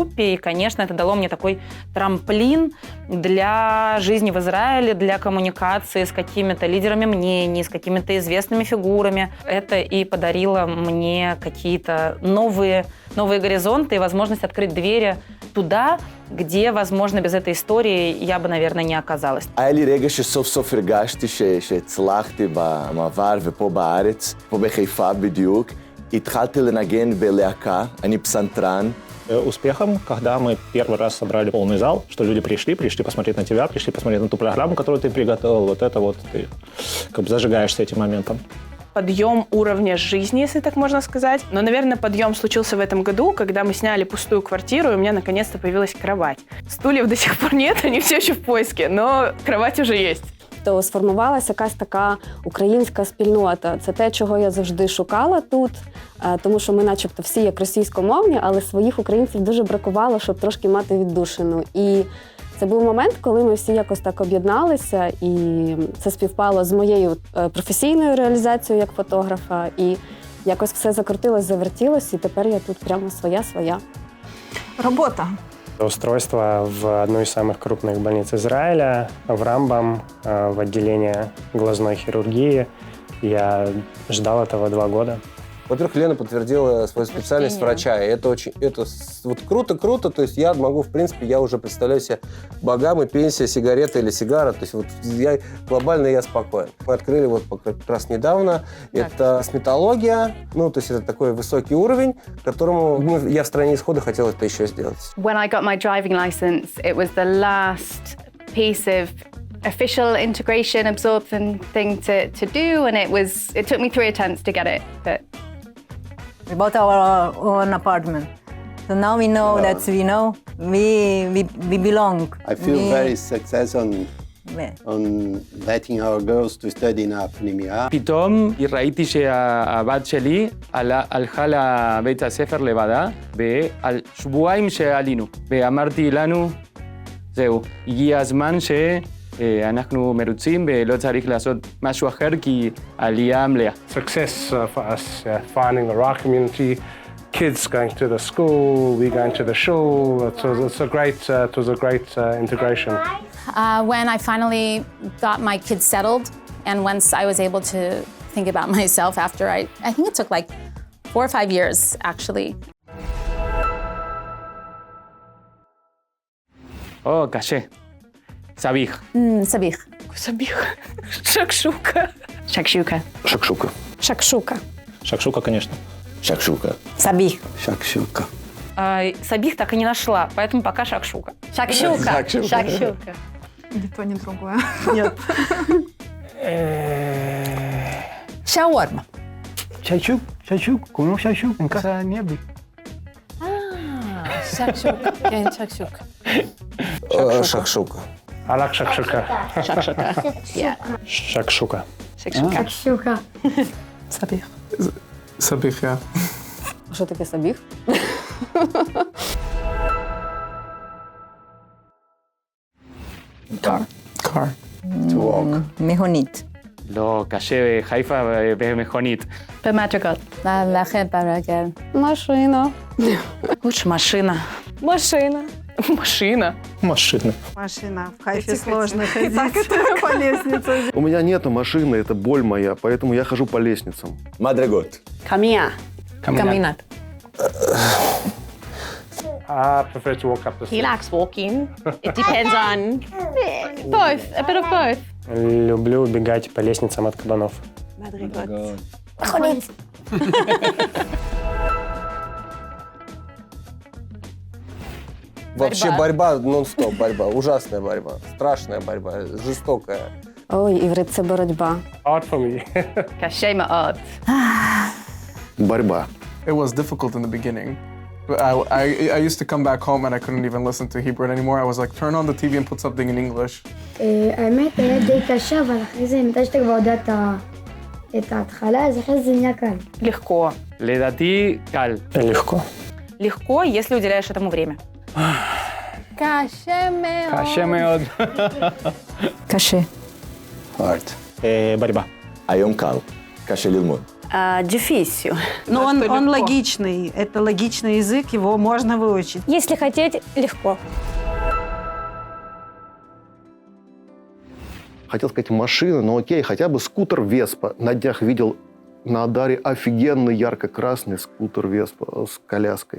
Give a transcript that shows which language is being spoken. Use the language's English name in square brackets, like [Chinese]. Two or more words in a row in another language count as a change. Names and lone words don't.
[Russian] И, конечно, это дало мне такой трамплин для жизни в Израиле, для коммуникации с какими-то лидерами мнений, с какими-то известными фигурами. Это и подарило мне какие-то новые горизонты и возможность открыть двери туда, где, возможно, без этой истории я бы, наверное, не оказалась. [Hebrew] היה לי רגע שסוף סוף הרגשתי שהצלחתי במעבר ופה בארץ, פה בחיפה בדיוק. התחלתי לנגן בלהקה, אני פסנתרן. [Russian] Успехом, когда мы первый раз собрали полный зал, что люди пришли посмотреть на тебя, пришли посмотреть на ту программу, которую ты приготовил, вот это вот ты зажигаешься этим моментом. Подъем уровня жизни, если так можно сказать. Но, наверное, подъем случился в этом году, когда мы сняли пустую квартиру, и у меня наконец-то появилась кровать. Стульев до сих пор нет, они все еще в поиске, но кровать уже есть. [Ukrainian] То сформувалася якась така українська спільнота. Це те, чого я завжди шукала тут, тому що ми начебто всі як російськомовні, але своїх українців дуже бракувало, щоб трошки мати віддушину. І це був момент, коли ми всі якось так об'єдналися, і це співпало з моєю професійною реалізацією як фотографа, і якось все закрутилось, завертілось, і тепер я тут прямо своя. Робота. [Russian] Устройство в одну из самых крупных больниц Израиля, в Рамбам, в отделение глазной хирургии. Я ждал этого 2 года. Во-первых, Лена подтвердила свою специальность врача. И это вот круто. То есть я могу, в принципе, я уже представляю себе богам и пенсия, сигарета или сигара. То есть вот глобально я спокоен. Мы открыли вот как раз недавно. Это косметология. Ну, то есть это такой высокий уровень, которому я в стране исхода хотел это еще сделать. [English] When I got my driving license, it was the last piece of official integration absorption thing to do, and it took me 3 attempts to get it, but We bought our own apartment. So now we know that we belong. I feel very successful on letting our girls to study in הפנימייה. [Hebrew] פתאום ראיתי שהבת שלי הלכה לבית הספר לבדה, ועל שבועיים שעלינו, ואמרתי לנו, זהו, הגיע הזמן שאנחנו מרוצים ולא צריך לעשות משהו אחר כי עלייה מלאה. [English] Success for us, finding the right community, kids going to the school, we going to the shul. It was a great integration. When I finally got my kids settled, and once I was able to think about myself after I think it took like 4 or 5 years actually. [Hebrew] או, קשה. סביח. סביח. [Russian] Сабих. Шакшука. [English] Shakshuka. [Russian] Шакшука. Шакшука. Шакшука, конечно. Шакшука. [English] Sabih. [Russian] Шакшука. Сабих так и не нашла, поэтому пока шакшука. [English] Shakshuka. Shakshuka. [Russian] Ни то, ни другое. Нет. Шаурма. Шачук, кому шачук? [Hebrew] זה אני אבי. [Russian] Шакшука. כן, шакшука. Шакшука. Алак шакшука. Шакшука. Шакшука. [English] Shakshuka. [Russian] Сабих. Сабих, я. [Ukrainian] Що таке сабіг? [English] Car. To walk. [Hebrew] Mehonit. לא, קשה, חיפה במכונית. במדרגות. ללכת ברגל. [Russian] Машина. Лучше машина. Машина. Машина. Машина. Машина. В Хайфе сложно ходить по лестнице. У меня нету машины, это боль моя, поэтому я хожу по лестницам. [Hebrew] מדרגות. Камія. Каминат. [English] I prefer to walk up the He stairs. likes walking. It depends on both, a bit of both. [Russian] Люблю бегать по лестницам от кабанов. Вообще борьба нон-стоп, борьба. Ужасная борьба. Страшная борьба. Жестокая. [Ukrainian] Ой, іврит – це боротьба. [English] Hard for me. [Hebrew] קשה מאוד. [Russian] Борьба. [English] It was difficult in the beginning. But I used to come back home and I couldn't even listen to Hebrew anymore. I was like, turn on the TV and put something in English. [Hebrew] האמת היה די קשה, אבל אחרי זה, מתי שאתה כבר יודע את ההתחלה, אז אחרי זה נהיה קל. [Russian] Легко. [Hebrew] לדעתי, קל. [Russian] Легко. Легко, если уделяешь этому время. [Hebrew] קשה מאוד. קשה מאוד. Каше. [English] Hard. [Russian] Борьба. [Hebrew] היום קל. קשה ללמוד. Дефиссию. [Russian] Но он логичный. Это логичный язык, его можно выучить. Если хотеть, легко. Хотел сказать машина, но окей, хотя бы скутер Веспа. На днях видел на Адаре офигенный ярко-красный скутер Веспа с коляской.